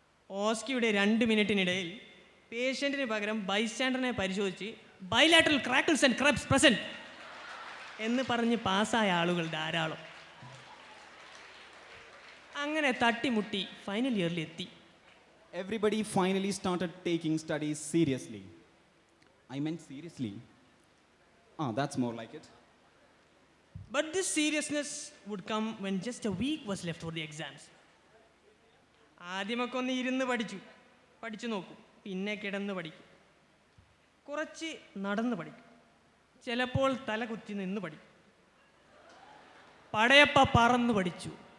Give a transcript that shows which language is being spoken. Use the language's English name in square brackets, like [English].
[Malayalam] ഓസ്കിയുടെ 2 മിനിറ്റിനിടയിൽ പേഷ്യൻറ്റിന് പകരം ബൈസ്റ്റാൻഡറിനെ പരിശോധിച്ച് bilateral crackles and Krebs present എന്ന് പറഞ്ഞ് പാസ്സായ ആളുകൾ ധാരാളം. അങ്ങനെ തട്ടിമുട്ടി ഫൈനൽ ഇയറിൽ എത്തി. [English] Everybody finally started taking studies seriously. I meant seriously. That's more like it. But this seriousness would come when just a week was left for the exams. [Malayalam] ആദ്യമൊക്കെ ഒന്ന് ഇരുന്ന് പഠിച്ചു നോക്കും, പിന്നെ കിടന്ന് പഠിക്കും, കുറച്ച് നടന്ന് പഠിക്കും, ചിലപ്പോൾ തല കുത്തി നിന്ന് പഠിക്കും. പടയപ്പ പറന്ന് പഠിച്ചു.